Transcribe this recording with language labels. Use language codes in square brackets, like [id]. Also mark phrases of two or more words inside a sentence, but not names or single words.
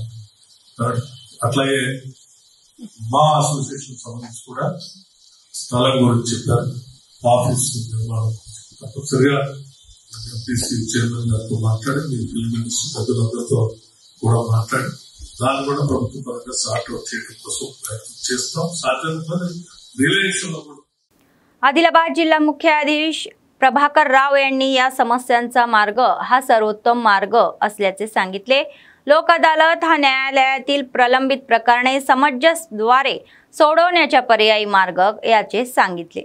[te] అట్లాగే మా అసోసియేషన్ సంబంధించి కూడా స్థలం గురించి చెప్పారు. ఆఫీస్ నిర్మాణం తప్పనిసరిగా ఎంపీసీ చైర్మన్ గారితో మాట్లాడి మీ [en] film minister [te] పెద్దలందరితో కూడా మాట్లాడి దాన్ని కూడా ప్రభుత్వ పరంగా [en] sort out [te] చేయడం కోసం ప్రయత్నం చేస్తాం. సాధ్యమైన रिलेशनला पण. [mr] आदिलाबाद जिल्हा मुख्याधीश प्रभाकर राव यांनी या समस्यांचा मार्ग हा सर्वोत्तम मार्ग असल्याचे सांगितले. लोक अदालत हा न्यायालयातील प्रलंबित प्रकरणे समंजसद्वारे सोडवण्याचा पर्यायी मार्ग याचे सांगितले.